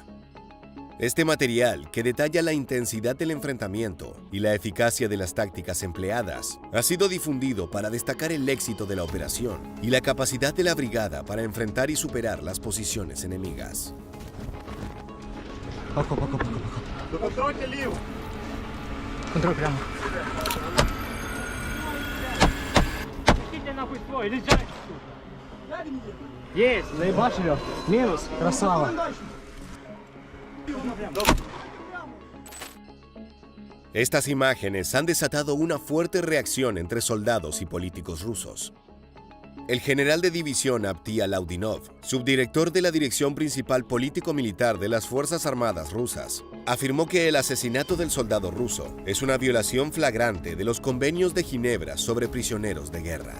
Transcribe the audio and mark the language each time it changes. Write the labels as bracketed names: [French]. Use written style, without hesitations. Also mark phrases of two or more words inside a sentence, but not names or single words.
[Spanish] Este material, que detalla la intensidad del enfrentamiento y la eficacia de las tácticas empleadas, ha sido difundido para destacar el éxito de la operación y la capacidad de la brigada para enfrentar y superar las posiciones enemigas. [Russian] Контроль прямо. Езжайте нахуй свой, езжайте. Есть, заебашь ее. Минус, красава. [Spanish] Estas imágenes han desatado una fuerte reacción entre soldados y políticos rusos. El general de división Avdiy Laudinov, subdirector de la Dirección Principal Político-Militar de las Fuerzas Armadas Rusas, afirmó que el asesinato del soldado ruso es una violación flagrante de los convenios de Ginebra sobre prisioneros de guerra.